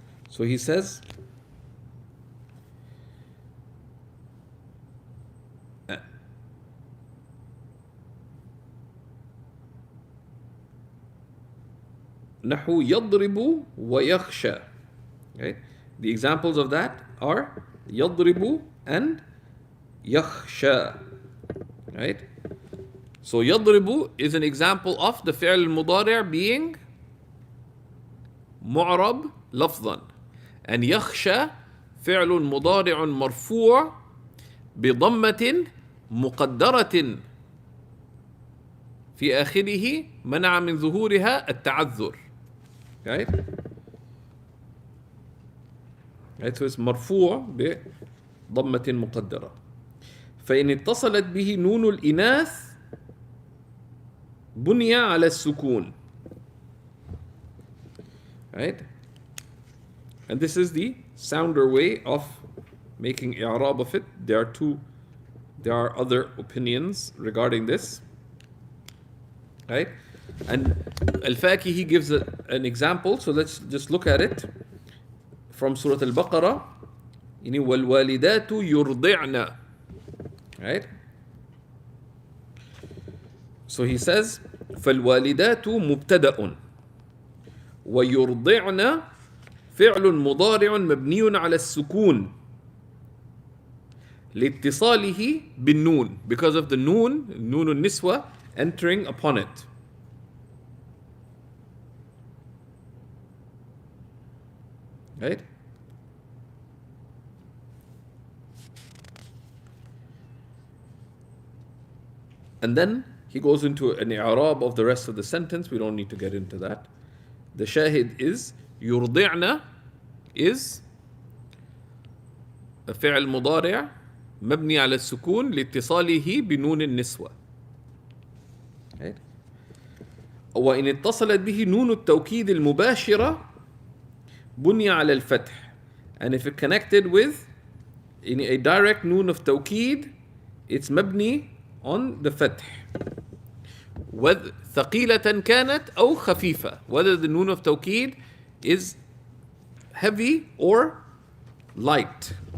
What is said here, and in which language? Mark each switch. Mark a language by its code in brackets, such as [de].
[en] So he says, [ar] نحو يضرب ويخشى. [en] Okay? The examples of that are يضرب and يخشى. Right? [ar] So يضرب [en] is an example of the [ar] فعل المضارع [en] being [ar] معرب لفظا, [en] and [ar] يخشى فعل مضارع مرفوع بضمة مقدرة في آخره منع من ظهورها التعذر. [en] Right? Right? So it's [ar] مرفوع بضمة مقدرة. فإن اتصلت به نون الإناث بني على السكون. [en] Right? And this is the sounder way of making i'rab of it. There are other opinions regarding this. Right? And Al-Fakihi gives an example, so let's just look at it from Surah Al-Baqarah. [ar] وَالْوَالِدَاتُ يُرْضِعْنَا. [en] Right? So he says, [ar] فَالْوَالِدَاتُ مُبْتَدَأٌ وَيُرْضِعْنَا فعل مضارع مبني على السكون لاتصاله بالنون, [en] because of the noon النسوة entering upon it. Right? And then he goes into an i'rab of the rest of the sentence. We don't need to get into that. The shahid is [ar] يرضعن [en] is [ar] فعل مضارع مبني على السكون لاتصاله بنون النسوة. [en] Right? [ar] وإن اتصلت به نون التوكيد المباشرة بني على الفتح. [en] And if it connected with in a direct noon of توكيد, it's مبني on the فتح. [ar] ثقيلة كانت أو خفيفة, [en] whether the noon of توكيد is heavy or light.